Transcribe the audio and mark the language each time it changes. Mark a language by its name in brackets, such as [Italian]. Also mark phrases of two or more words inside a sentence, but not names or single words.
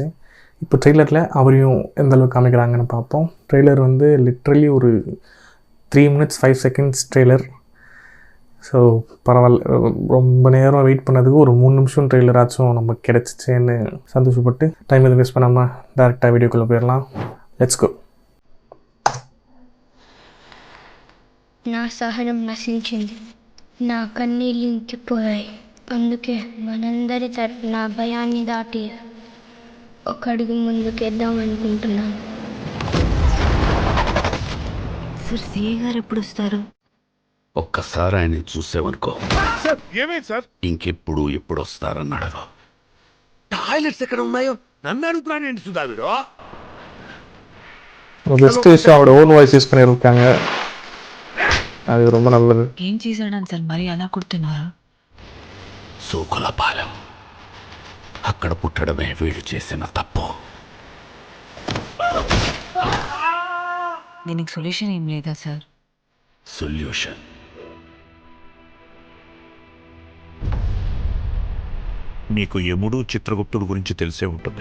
[Tamil] இப்போ ட்ரெய்லரில் அவரையும் எந்த அளவுக்கு காமிக்கிறாங்கன்னு பார்ப்போம். ட்ரெய்லர் லிட்ரலி ஒரு [English] 3 minutes 5 seconds [Tamil] ட்ரெய்லர். ஸோ பரவாயில்ல, ரொம்ப நேரம் வெயிட் பண்ணதுக்கு ஒரு 3 நிமிஷம் ட்ரெய்லர் ஆச்சும் நமக்கு கிடச்சிச்சேன்னு சந்தோஷப்பட்டு டைம் எதுவும் வேஸ்ட் பண்ணாமல் டேரெக்டாக வீடியோக்குள்ளே போயிடலாம். [English] let's go. [Telugu] నా సహనం నశించింది, నా కన్నీళ్ళు ఇంకిపోయాయి. అందుకే మనందరి తరఫున భయాన్ని దాటి ఒక అడుగు ముందుకేద్దాం అనుకుంటున్నాను. సార్ సిఏ గారు ఎప్పుడు వస్తారు? ఒక్కసారి ఆయన చూసేవనుకో, సార్ ఏమైంది సార్? ఇంకెప్పుడు ఎప్పుడు వస్తారని అడగ. టాయిలెట్స్ ఎక్కడ ఉన్నాయో నన్ను అడుగుతున్నానండి సుధా వీడు. [Tamil] பெஸ்ட் விஷயம் அவரோட [English] own voice use [Tamil] பண்ணியிருக்காங்க. அது ரொம்ப நல்லது. [Telugu] ఏం చేశాడని సార్ మరి అలా కొడుతున్నారు? సోకులపాలెం అక్కడ పుట్టడమే వీళ్ళు చేసిన తప్పు. దీనికి సొల్యూషన్ ఏం లేదా సార్? సొల్యూషన్ మీకు యముడు చిత్రగుప్తుడు గురించి తెలిసే ఉంటుంది.